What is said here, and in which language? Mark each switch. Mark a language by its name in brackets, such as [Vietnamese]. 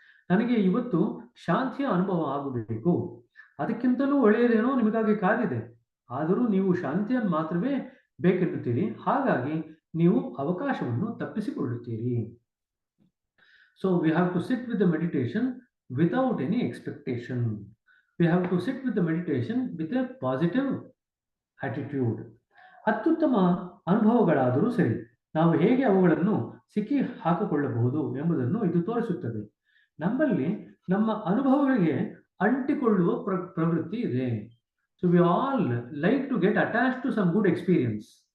[Kannada] ನನಗೆ ಇವತ್ತು ಶಾಂತಿಯ ಅನುಭವ ಆಗಬೇಕು, ಅದಕ್ಕಿಂತಲೂ ಒಳ್ಳೆಯದೇನೋ ನಿಮಗಾಗಿ ಕಾದಿದೆ, ಆದರೂ ನೀವು ಶಾಂತಿಯನ್ನು ಮಾತ್ರವೇ ಬೇಕೆನ್ನುತ್ತೀರಿ. ಹಾಗಾಗಿ ನೀವು ಅವಕಾಶವನ್ನು ತಪ್ಪಿಸಿಕೊಳ್ಳುತ್ತೀರಿ. [English] So we have to sit with the meditation without any expectation. We have to sit with the meditation with a positive attitude. [Kannada] ಅತ್ಯುತ್ತಮ ಅನುಭವಗಳಾದರೂ ಸರಿ, ನಾವು ಹೇಗೆ ಅವುಗಳನ್ನು ಸಿಕ್ಕಿ ಹಾಕಿಕೊಳ್ಳಬಹುದು ಎಂಬುದನ್ನು ಇದು ತೋರಿಸುತ್ತದೆ. ನಮ್ಮಲ್ಲಿ ನಮ್ಮ ಅನುಭವಗಳಿಗೆ ಅಂಟಿಕೊಳ್ಳುವ ಪ್ರವೃತ್ತಿ ಇದೆ. [English] So we all like to get attach to some good experience.